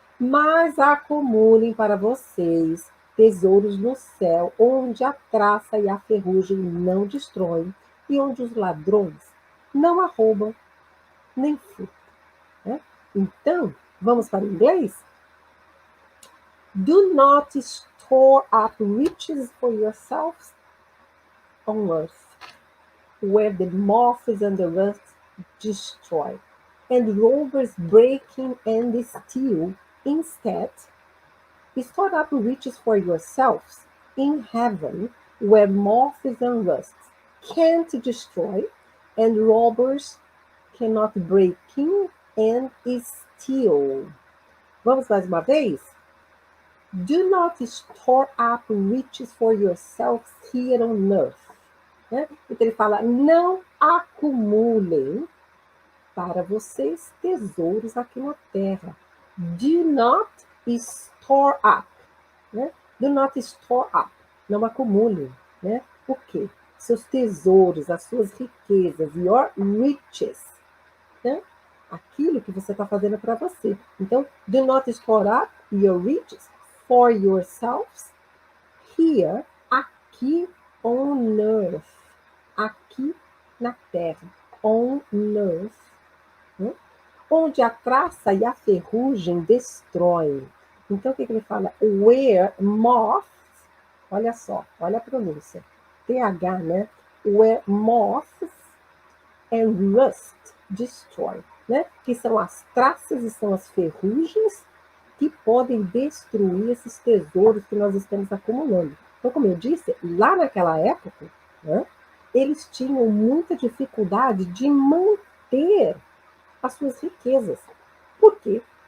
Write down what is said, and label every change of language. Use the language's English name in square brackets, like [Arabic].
[Portuguese] Mas acumulem para vocês tesouros no céu, onde a traça e a ferrugem não destroem, e onde os ladrões não arrombam nem furtam. Né? Então, vamos para o inglês? [English] Do not store up riches for yourselves on earth, where the moths and the rust destroy, and robbers break in and steal. Instead, store up riches for yourselves in heaven, where moths and rust can't destroy, and robbers cannot break in and steal. [Portuguese] Vamos mais uma vez? [English] Do not store up riches for yourselves here on earth. Né? [Portuguese] Então ele fala, não acumulem para vocês tesouros aqui na terra. [English] Do not store up. Né? Do not store up. [Portuguese] Não acumulem. Né? O quê? Seus tesouros, as suas riquezas, [English] your riches. [Portuguese] Né? Aquilo que você está fazendo para você. [English] Então, do not store up your riches for yourselves here, aqui on earth. [Portuguese] Aqui na terra, [English] on earth, [Portuguese] né? Onde a traça e a ferrugem destroem. Então, o que ele fala? [English] Where moths, [Portuguese] olha só, olha a pronúncia, TH, né? [English] Where moths and rust destroy, né? [Portuguese] Que são as traças e são as ferrugens que podem destruir esses tesouros que nós estamos acumulando. Então, como eu disse, lá naquela época, né, eles tinham muita dificuldade de manter as suas riquezas. Por quê?